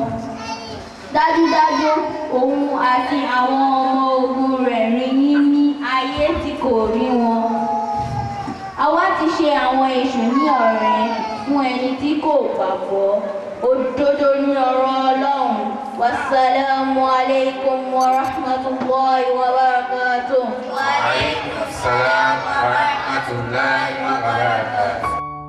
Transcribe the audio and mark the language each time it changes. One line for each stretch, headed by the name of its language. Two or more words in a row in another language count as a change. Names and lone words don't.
Yoruba: Dájúdájú, òun àti àwọn ọmọ ogun rẹ̀ rí yín ní ayé tí kò rí wọn. Àwa ti ṣe àwọn èṣù ní ọ̀rẹ́ fún ẹni tí kò gbàgbọ́. Òdodo ní ọ̀rọ̀ Ọlọ́run.
Arabic: والسلام عليكم ورحمة الله وبركاته. وعليكم السلام ورحمة الله وبركاته.